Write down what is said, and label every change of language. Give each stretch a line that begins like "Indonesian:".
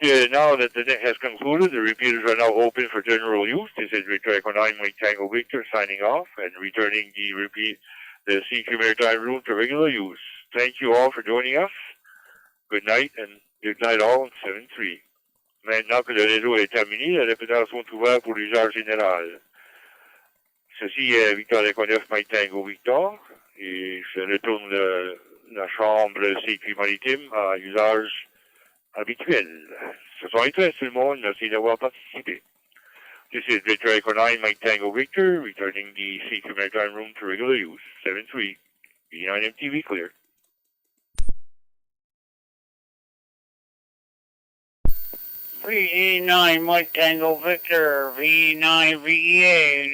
English: Now that the net has concluded, the repeaters are now open for general use. This is Victor Echo 9 Mike Tango Victor signing off and returning the CQ Maritime Room to regular use. Thank you all for joining us. Good night and good night all, 7-3.
French: Maintenant que le réseau est terminé, les répéteurs sont ouverts pour l'usage général. Ceci est Victor Echo 9 Mike Tango Victor et je retourne la chambre CQ Maritime à usage habituel. Ce sont les tout le monde. Merci d'avoir participé.
English: This is Victor Echo 9 Mike Tango Victor, returning the CQ Maritime Room to regular use. 7-3. V9 MTV clear. VE9 Mike Tango Victor, VE9 VEA.